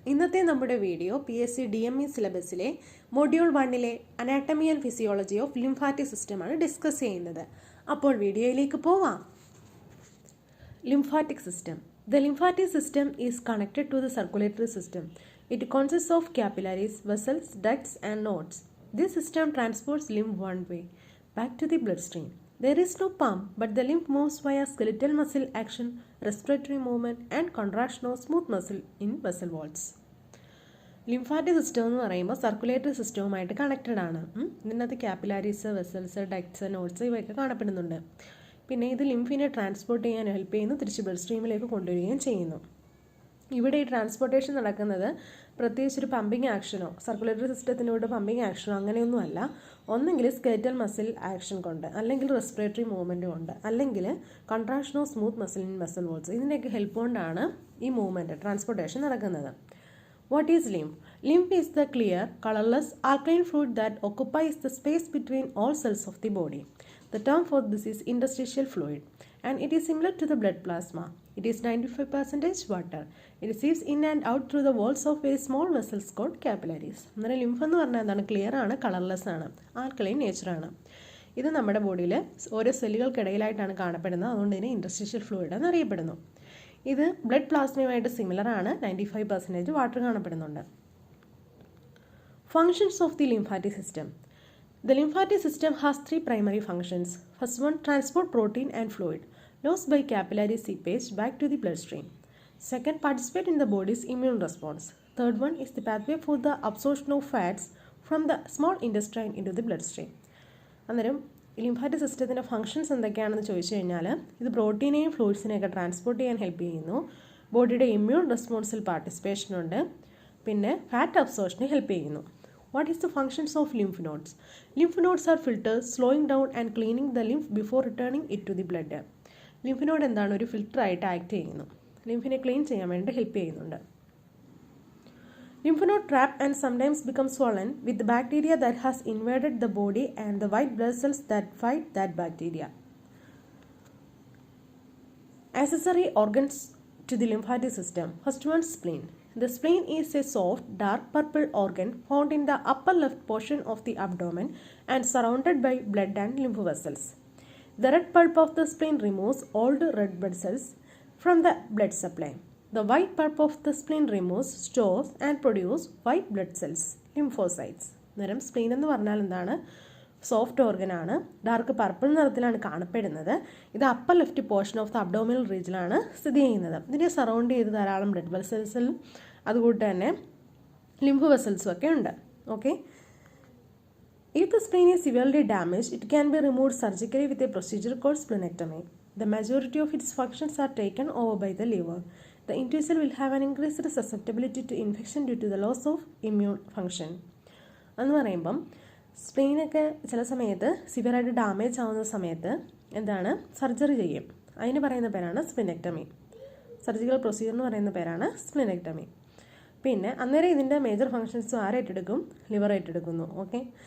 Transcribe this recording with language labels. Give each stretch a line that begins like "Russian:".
Malayalam: ഇന്നത്തെ നമ്മുടെ video PSC DME സിലബസിലെ module 1-ലെ anatomy and physiology of lymphatic സിസ്റ്റമാണ് ഡിസ്കസ് ചെയ്യുന്നത്. അപ്പോൾ വീഡിയോയിലേക്ക് പോവാം. Lymphatic system.
English: The lymphatic system is connected to the circulatory system. It consists of capillaries, vessels, ducts and nodes. This system transports lymph one way, back to the bloodstream. There is no pump, but the lymph moves via skeletal muscle action, respiratory movement and contraction of smooth muscle in vessel walls.
Malayalam: Lymphatic system എന്ന് പറയുമ്പോൾ circulatory സിസ്റ്റവുമായിട്ട് connected ആണ്. ഇതിനകത്ത് ക്യാപ്പിലാരീസ്, vessels, ducts, nodes ഇവയൊക്കെ കാണപ്പെടുന്നുണ്ട്. പിന്നെ ഇത് ലിംഫിനെ transport ചെയ്യാൻ help ചെയ്യുന്നു, തിരിച്ച് ബ്ലഡ് സ്ട്രീമിലേക്ക് കൊണ്ടുവരികയും ചെയ്യുന്നു. ഇവിടെ ഈ ട്രാൻസ്പോർട്ടേഷൻ നടക്കുന്നത് പ്രത്യേകിച്ച് ഒരു പമ്പിങ് ആക്ഷനോ സർക്കുലേറ്ററി സിസ്റ്റത്തിനോട് പമ്പിങ് ആക്ഷനോ അങ്ങനെയൊന്നുമല്ല. ഒന്നെങ്കിൽ സ്കെലറ്റൽ മസിൽ ആക്ഷൻ കൊണ്ട്, അല്ലെങ്കിൽ റെസ്പിറേറ്ററി മൂവ്മെൻറ്റ് കൊണ്ട്, അല്ലെങ്കിൽ
English: Contraction of smooth muscle in vessel walls.
Malayalam: ഇതിൻ്റെയൊക്കെ ഹെൽപ്പ് കൊണ്ടാണ് ഈ മൂവ്മെൻറ്റ് ട്രാൻസ്പോർട്ടേഷൻ നടക്കുന്നത്.
English: What is lymph? Lymph is the clear, colorless, alkaline fluid that occupies the space between all cells of the body. The term for this is interstitial fluid, and it is similar to the blood plasma. It is 95% water. It receives in and out through the walls of very small vessels called capillaries.
Malayalam: അന്നേരം lymph എന്ന് പറഞ്ഞാൽ എന്താണ്? Clear ആണ്, colourless ആണ്, alkaline നേച്ചറാണ്. ഇത് നമ്മുടെ ബോഡിയിൽ ഓരോ സെല്ലുകൾക്കിടയിലായിട്ടാണ് കാണപ്പെടുന്നത്. അതുകൊണ്ട് ഇതിനെ ഇൻറ്റർസ്റ്റിഷ്യൽ ഫ്ലൂയിഡ് എന്നറിയപ്പെടുന്നു. ഇത് ബ്ലഡ് പ്ലാസ്മയുമായിട്ട് സിമിലർ ആണ്. 95% വാട്ടർ കാണപ്പെടുന്നുണ്ട്.
English: Functions of the lymphatic system. The lymphatic system has three primary functions. First one, transport protein and fluid lost by capillary seepage back to the bloodstream. Second, participate in the body's immune response. Third one is the pathway for the absorption of fats from the small intestine into the bloodstream.
Malayalam: അന്നേരം lymphatic സിസ്റ്റത്തിൻ്റെ functions എന്തൊക്കെയാണെന്ന് ചോദിച്ചു കഴിഞ്ഞാൽ ഇത് പ്രോട്ടീനെയും ഫ്ലൂയിഡ്സിനെയൊക്കെ transport ചെയ്യാൻ help ചെയ്യുന്നു. ബോഡിയുടെ immune റെസ്പോൺസിൽ participation ഉണ്ട്. പിന്നെ ഫാറ്റ് അബ്സോർപ്ഷന് ഹെൽപ്പ് ചെയ്യുന്നു.
English: What is the functions of lymph nodes? Lymph nodes are filters, slowing down and cleaning the lymph before returning it to the blood.
Malayalam: Lymph node എന്താണ്? ഒരു filter ആയിട്ട് act ചെയ്യുന്നു. ലിംഫിനെ clean ചെയ്യാൻ വേണ്ടി help ചെയ്യുന്നുണ്ട്.
English: Lymph node trap and sometimes become swollen with the bacteria that has invaded the body and the white blood cells that fight that bacteria. Accessory organs to the lymphatic system. First one, spleen. The spleen is a soft, dark purple organ found in the upper left portion of the abdomen and surrounded by blood and lymph vessels. The red pulp of the spleen removes old red blood cells from the blood supply. The white pulp of the spleen removes, stores and produces white blood cells, lymphocytes.
Malayalam: നേരം spleen എന്ന് പറഞ്ഞാൽ എന്താണ്? Soft ഓർഗനാണ്. Dark purple നിറത്തിലാണ് കാണപ്പെടുന്നത്. ഇത്
English: upper left portion of the abdominal
Malayalam: റീജിയനാണ് സ്ഥിതി ചെയ്യുന്നത്. ഇതിനെ സറൗണ്ട് ചെയ്ത് ധാരാളം ബ്ലഡ് വെസൽസും അതുകൂട്ട് തന്നെ ലിംഫ് വെസൽസും ഒക്കെ ഉണ്ട്. Okay.
English: If the spleen is severely damaged, it can be removed surgically with a procedure called splenectomy. The majority of its functions are taken over by the liver. The individual will have an increased susceptibility to infection due to the loss of immune function.
Malayalam: എന്ന് പറയുമ്പം സ്പ്ലീനൊക്കെ ചില സമയത്ത് സിവിയറായിട്ട് damage ആവുന്ന സമയത്ത് എന്താണ്? Surgery ചെയ്യും. അതിന് പറയുന്ന പേരാണ് സ്പ്ലിനെക്ടമി. സർജിക്കൽ പ്രൊസീജിയർ എന്ന് പറയുന്ന പേരാണ് സ്പ്ലിനെക്ടമി. പിന്നെ അന്നേരം ഇതിൻ്റെ മേജർ ഫങ്ഷൻസും ആരായിട്ടെടുക്കും? ലിവർ ഏറ്റെടുക്കുന്നു. ഓക്കെ.